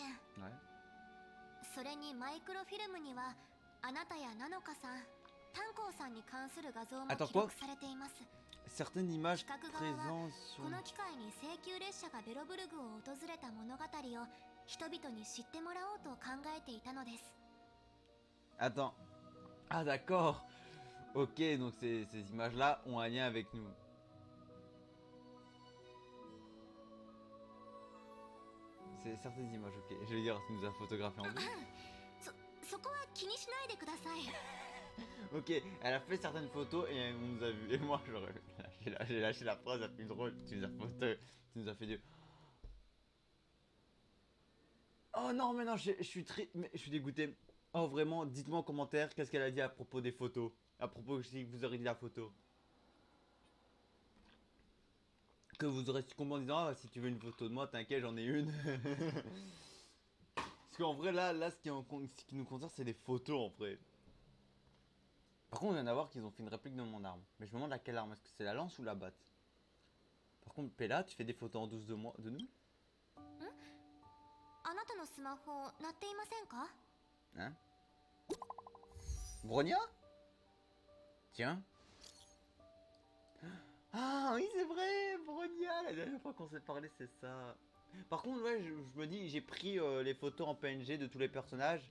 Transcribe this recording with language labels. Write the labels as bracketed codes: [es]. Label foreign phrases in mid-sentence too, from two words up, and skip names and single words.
[fr] Ouais. [ja] それにマイクロフィルムにはあなたやナノカさん、炭鉱さんに関する画像も記録されています。 [fr] Certaines images [ja] 企画側は [fr] présentes sur... [ja] この機会に請求列車がベロブルグを訪れた物語を人々に知ってもらおうと考えていたのです。 [fr] Attends. Ah d'accord. Ok, donc ces images-là ont un lien avec nous. C'est certaines images, ok. Je vais dire, tu nous as photographié en douce. [ja] そこは気にしないでください。 [fr] Ok, elle a fait certaines photos et on nous a vu. Et moi, j'ai lâché la phrase la plus drôle. Tu nous as tu nous as fait du. Oh non, mais non, je suis très. Mais je suis dégoûté. Oh, vraiment, dites-moi en commentaire qu'est-ce qu'elle a dit à propos des photos. À propos, si vous aurez dit la photo. Que vous aurez succombé en disant, ah, si tu veux une photo de moi, t'inquiète, j'en ai une. Parce qu'en vrai, là ce qui nous concerne, c'est des photos en vrai. Par contre, on vient d'avoir qu'ils ont fait une réplique de mon arme. Mais je me demande à quelle arme. Est-ce que c'est la lance ou la batte? Par contre, Pella, tu fais des photos en douce de moi, de nous? [ja] あなたのスマホ鳴っていませんか？ [fr] Hein? Bronia? Tiens. Ah oui, c'est vrai, Bronia, la dernière fois qu'on s'est parlé, c'est ça. Par contre, ouais, je me dis, j'ai pris les photos en PNG de tous les personnages.